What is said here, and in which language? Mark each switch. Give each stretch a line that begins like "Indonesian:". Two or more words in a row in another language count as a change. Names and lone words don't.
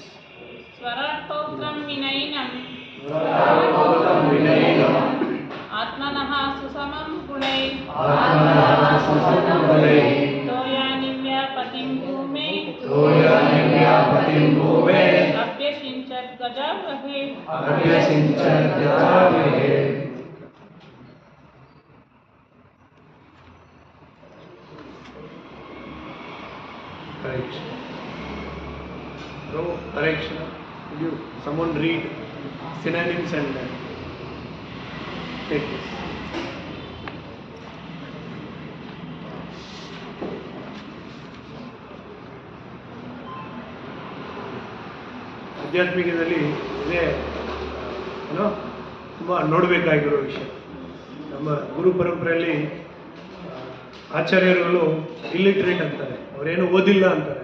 Sanskrit: ಸ್ವರಾರ್ಥೋಕ್ತಂ ವಿನಯಿನಂ ಆತ್ಮನಃ ಸುಸಮಂ ಗುಣೈ ತೋಯಾನಿವ್ಯಾಪತಿಂ ಭೂಮೇ ಅಭ್ಯಸಿಂಚತ್ ಗಜಾವಹೇ
English: correction. No correction. Will you someone read synonyms and take this?
Kannada: ಆಧ್ಯಾತ್ಮಿಕದಲ್ಲಿ ಇದೇ ಏನೋ ತುಂಬ ನೋಡಬೇಕಾಗಿರೋ ವಿಷಯ. ನಮ್ಮ ಗುರು ಪರಂಪರೆಯಲ್ಲಿ ಆಚಾರ್ಯರುಗಳು ಇಲ್ಲಿಟ್ರೇಟ್ ಅಂತಾರೆ, ಅವರೇನು ಓದಿಲ್ಲ ಅಂತಾರೆ.